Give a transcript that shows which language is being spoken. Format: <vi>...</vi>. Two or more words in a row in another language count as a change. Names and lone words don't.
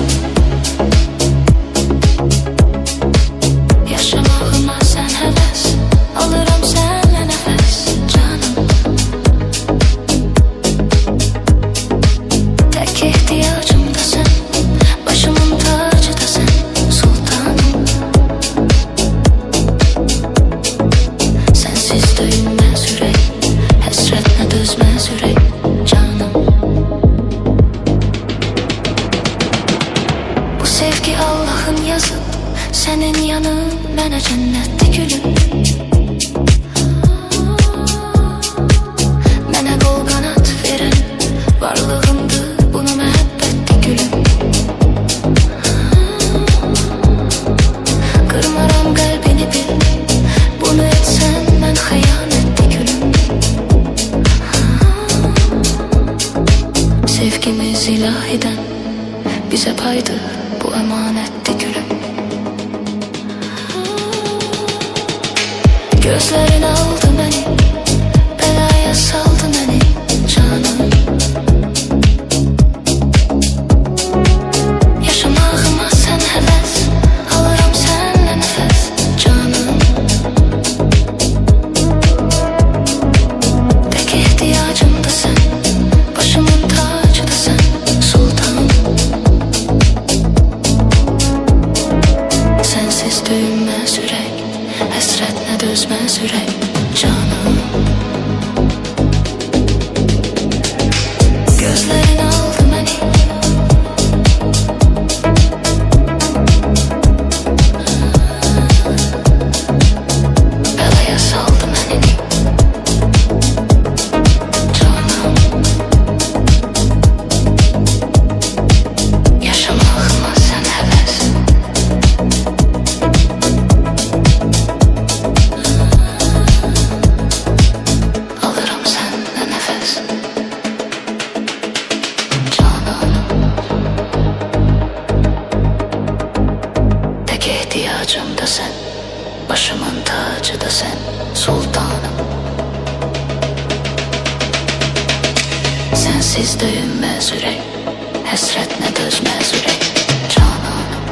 <az>Yaşamağıma sen həvəs, alıram sənlə nəfəs canım.</az> <tr>Tek ihtiyacım da sen, başımın tacı da sen sultanım.</tr> <az>Sensiz döyünməz ürək, həsrətinə dözməz ürək canım. Bu sevgi Allah'ın yazıp, senin yanın mənə cənnətli gülüm. Mənə qol qanat verən varlığındır, bunu məhəbbətli gülüm. Qırmaram qəlbini bil, bunu etsən mən xəyanətli gülüm.</az> <tr>Sevgimiz ilahiden, bize paydır bu emanetli gülüm. Gözlerin aldı beni, belaya saldı beni canım.</tr> <az>Yaşamağıma sen həvəs, alıram sənlə nəfəs canım.</az> <tr>Tek ihtiyacım da sen, başımın tacı da sen sultanım.</tr> <az>Sensiz döyünməz ürək, həsrətinə dözməz ürək canım.</az> <tr>Gözlerin aldı məni, belaya saldı məni canım.</tr> <az>Yaşamağıma sen həvəs, alırım sənlə nəfəs canım.</az> <tr>Tek ihtiyacım da sen, başımın tacı da sen sultanım.</tr> <az>Sensiz döyünməz ürək, həsrətinə dözməz ürək canım.</az>